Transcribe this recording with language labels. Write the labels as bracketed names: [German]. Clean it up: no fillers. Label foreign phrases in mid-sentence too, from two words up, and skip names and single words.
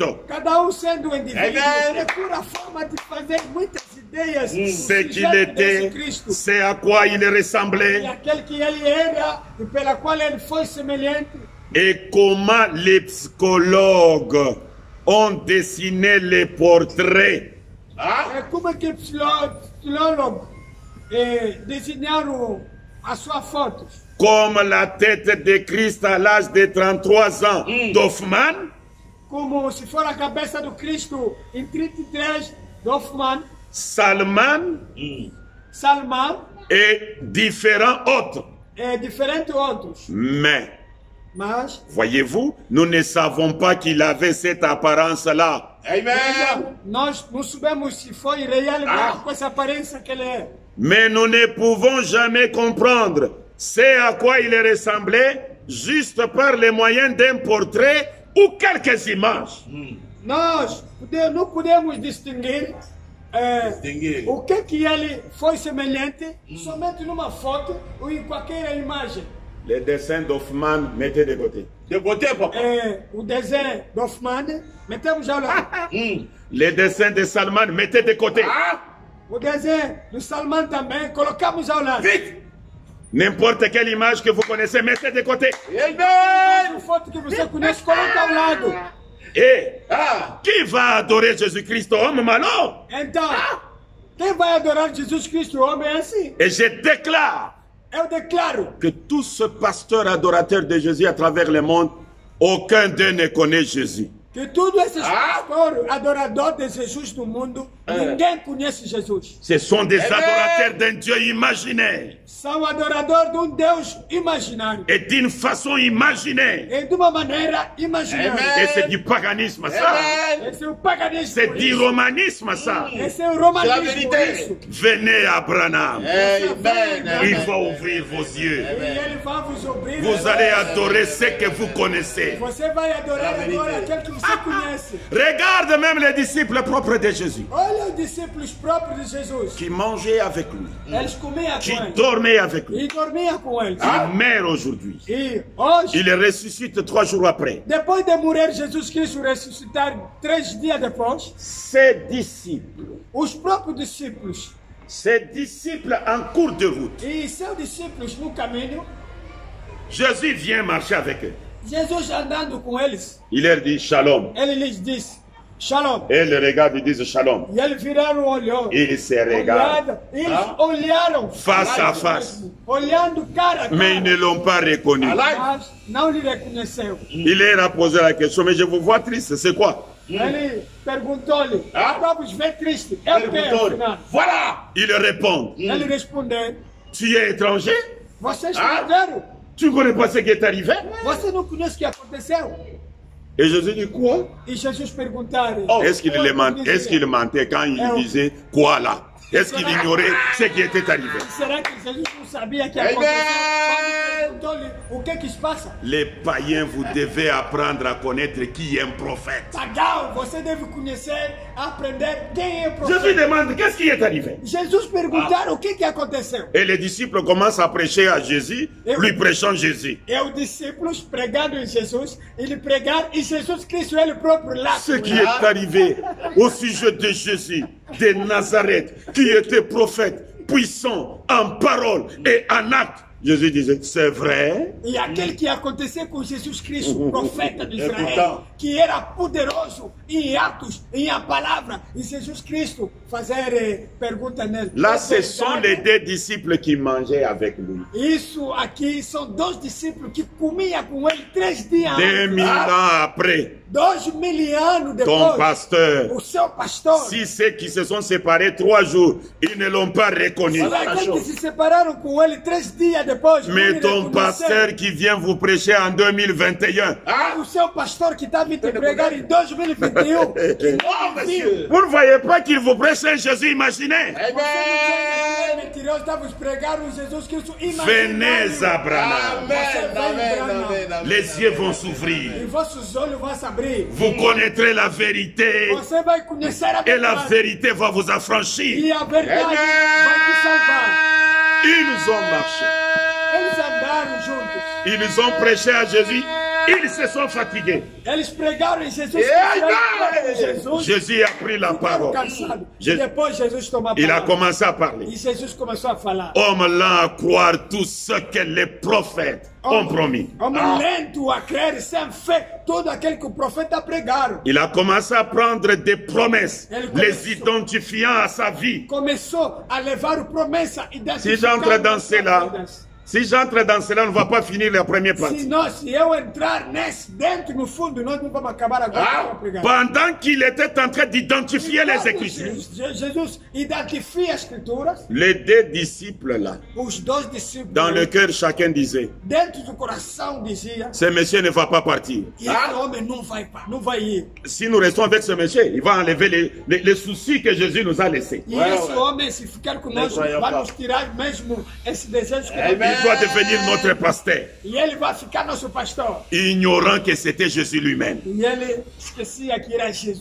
[Portuguese] cada sendo um indivíduo, Amen. procura a forma de fazer muitas ideias no [French] Ce qu'il [Portuguese] sujeito desse [French] était, [Portuguese] Cristo. [French] c'est à quoi il [Portuguese] E [French] ressemblait [Portuguese] aquele que ele era e pela qual ele foi semelhante. [French] et comment les psychologues ont dessiné les portraits. [Portuguese] É como é que psicólogos desenharam as suas fotos. [French] Comme la tête de Christ à l'âge de 33 ans d'Hoffmann, [Portuguese] Como se for a cabeça do Cristo em 33, Hoffmann, Salman Salman [French] et différents autres. [Portuguese] e diferentes outros. [French] Mais, [Portuguese] Mas, [French] voyez-vous, nous ne savons pas qu'il avait cette apparence-là. Amen. [Portuguese] nós não sabemos se foi realmente com essa aparência que ele é. [French] Mais nous ne pouvons jamais comprendre ce à quoi il ressemblait juste par les moyens d'un portrait ou quelques images. [Portuguese] Nós não podemos distinguir Distinguir. o que ele foi semelhante somente numa foto ou em qualquer imagem. [French] Les dessins d'Hoffmann, mettez de côté. De côté, papa. [Portuguese] O desenho do Hoffmann, metemos ao lado. [French] Les dessins de Salman, mettez de côté. [Portuguese] O desenho do Salman também, colocamos ao lado. [French] Vite. N'importe quelle image que vous connaissez, mettez de côté. Amen. [Portuguese] A foto que você conhece, coloca ao lado. [French] Et Ah. qui va adorer Jésus-Christ, homme malheur? [Portuguese] Então, quem vai adorar Jesus Cristo, o homem é assim? [French] Et je déclare [Portuguese] Eu declaro [French] que tous ces pasteurs adorateurs de Jésus à travers le monde, aucun d'eux ne connaît Jésus. [Portuguese] que todos esses pastores, adoradores de Jesus no mundo, ninguém conhece Jesus. [French] Ce sont des adorateurs d'un Dieu imaginaire [Portuguese] São adoradores de Deus imaginário. [French] et d'une façon imaginaire. [Portuguese] E de uma maneira imaginária. Amen. [French] Et c'est du paganisme, ça. Amen. [Portuguese] Esse é o paganismo. [French] C'est [Portuguese] por [French] du [Portuguese] isso. [French] romanisme, ça. [Portuguese] Esse é o [French] C'est la [Portuguese] romanismo. [French] vérité. [Portuguese] Por isso. [French] Venez à Branham. Amen. Il va ouvrir vos yeux. [Portuguese] E ele vai vos ouvir. [French] Vous allez adorer ce que vous connaissez. [Portuguese] Você vai adorar É a agora [French] vérité. [Portuguese] aquele que você você conhece. [French] Regarde même les disciples propres de Jésus, [Portuguese] Olha os discípulos próprios de Jesus. [French] qui mangeaient avec lui, [Portuguese] Eles comiam [French] qui [Portuguese] com ele. [French] dormaient avec lui, [Portuguese] E dormiam com eles. [French] qui meurent aujourd'hui. [Portuguese] E hoje, [French] Il ressuscite 3 jours après. [Portuguese] depois de morrer Jesus Cristo ressuscitar 3 dias depois, [French] Ses disciples, [Portuguese] os próprios discípulos [French] en cours de route, [Portuguese] e seus discípulos no caminho, [French] Jésus vient marcher avec eux. [Portuguese] Jesus andando com eles, [French] Il leur dit shalom. [Portuguese] ele lhes disse, Shalom. [French] Et le regard ils disent shalom. [Portuguese] E eles viraram o olhar. [French] Ils se regardent [Portuguese] Eles olharam [French] face à face, [Portuguese] olhando cara a [French] mais ils ne [Portuguese] cara, [French] l'ont pas reconnu. [Portuguese] mas não lhe reconheceu. [French] Il leur a posé la question, mais je vous vois triste, c'est quoi? [Portuguese] Ele perguntou-lhe, Ah? para vos ver triste, é o que, Perguntou-lhe. afinal? [French] Voilà. Ils répondent, [Portuguese] Ele respondeu, [French] tu es étranger? [Portuguese] você é Ah? estrangeiro? [French] Tu ne connais pas ce qui est arrivé? [Portuguese] Você não conhece o que aconteceu? [French] Et Jésus dit quoi? [Portuguese] E Jesus perguntaram, [French] Est-ce qu'il mentait quand il disait quoi là? Est-ce qu'il ignorait ce qui était arrivé? [Portuguese] será que Jesus não sabia o que Amen. aconteceu? Quando perguntou-lhe o que se passa? [French] Les païens, vous devez apprendre à connaître qui est un prophète. [Portuguese] Pagão, você deve conhecer, aprender quem é o [French] Jésus [Portuguese] profeta. [French] demande, qu'est-ce qui est arrivé? [Portuguese] Jesus perguntaram o que aconteceu. [French] Et les disciples commencent à prêcher à Jésus, lui prêchant Jésus. [Portuguese] E os discípulos pregando em Jesus, ele pregar e Jesus Cristo ele próprio lá. [French] Ce qui est arrivé au sujet de Jésus de Nazareth, qui était prophète, puissant en parole et en acte. Jésus disait, c'est vrai? [Portuguese] E aquele que aconteceu com Jesus Cristo, profeta de Israel, Então. que era poderoso em atos, em a palavra, e Jesus Cristo fazer pergunta nele. [French] Là, [Portuguese] É [French] ce sont les [Portuguese] verdade? [French] 2 disciples qui mangeaient avec lui. [Portuguese] Isso aqui são 2 discípulos que comiam com ele 3 dias [French] 2000 [Portuguese] antes. [French] ans après, [Portuguese] 2000 anos [French] ton [Portuguese] depois, [French] pasteur, [Portuguese] o seu pastor, [French] si ceux qui se sont séparés 3 jours, ils ne l'ont pas reconnu. [Portuguese] aqueles que se separaram com ele 3 dias depois, [French] Mais [Portuguese] ele [French] ton [Portuguese] reconheceu. [French] pasteur qui vient vous prêcher en 2021, [Portuguese] O seu pastor que está vindo te pregar em 2021, que Oh, não viu. [French] monsieur. vous ne voyez pas qu'il vous prêche un Jésus imaginaire? [Portuguese] Você não vê Amen. que mentiroso estava pregar um Jesus Cristo imaginário. [French] Venez, Abraham. Amen. Amen. Amen. Amen. Les yeux vont s'ouvrir. [Portuguese] E vossos olhos vão se abrir. [French] Vous connaîtrez la vérité [Portuguese] Você vai conhecer a [French] et la [Portuguese] verdade. [French] vérité va vous affranchir. [Portuguese] E a verdade Amen. vai te salvar. [French] Ils ont marché. [Portuguese] Eles andaram juntos. [French] Ils ont prêché à Jésus. Ils se sont fatigués. [Portuguese] Eles pregaram em Jesus Amen. Jesus [French] Jésus a pris la [Portuguese] ficaram [French] parole. [Portuguese] cansados. E Je- depois Jesus tomou a [French] Il a [Portuguese] palavra. [French] commencé à parler. [Portuguese] E Jesus começou a falar. [French] Homme lent à croire tout ce que les prophètes ont promis. [Portuguese] Homem lento a crer sem fé tudo aquilo que o profeta pregaram. [French] Il a commencé à prendre des promesses, Elle les commence. identifiant à sa vie. [Portuguese] Começou a levar promessa e [French] Si j'entre dans cela, si j'entre dans cela, on ne va pas finir la première partie. [Portuguese] Se eu entrar nesse dentro, no fundo, nós não vamos acabar agora com a pregação. [French] Pendant qu'il était en train d'identifier les Écritures, [Portuguese] Jesus identifia as escrituras, [French] les 2 disciples là, [Portuguese] os 2 discípulos, [French] dans le cœur, chacun disait, [Portuguese] dentro do coração dizia, [French] ce monsieur ne va pas partir. [Portuguese] e esse homem não vai ir. [French] Si nous restons avec ce monsieur, il va enlever les soucis que Jésus nous a laissés. [Portuguese] E Ué, esse ué. homem, se ficar conosco, [French] croyons [Portuguese] vai [French] pas. [Portuguese] nos tirar mesmo esse desejo que Amen. [French] Il doit devenir notre pasteur, [Portuguese] E ele vai ficar nosso pastor. [French] ignorant que c'était Jésus lui-même. [Portuguese] E ele esquecia que era Jesus.